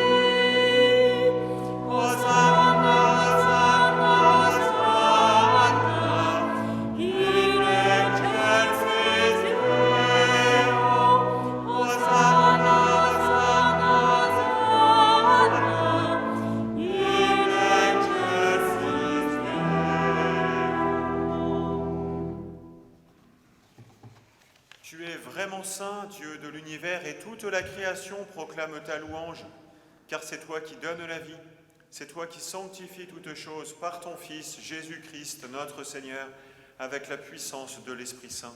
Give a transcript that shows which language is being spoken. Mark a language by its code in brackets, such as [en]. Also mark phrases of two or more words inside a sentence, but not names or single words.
[la] Hosanna, Hosanna, Hosanna, in excelsis Deo. Hosanna, Hosanna, Hosanna, in excelsis Deo. [fr] Tu es vraiment saint, Dieu de l'univers, et toute la création proclame ta louange, car c'est toi qui donnes la vie, c'est toi qui sanctifies toutes choses par ton Fils, Jésus-Christ, notre Seigneur, avec la puissance de l'Esprit Saint.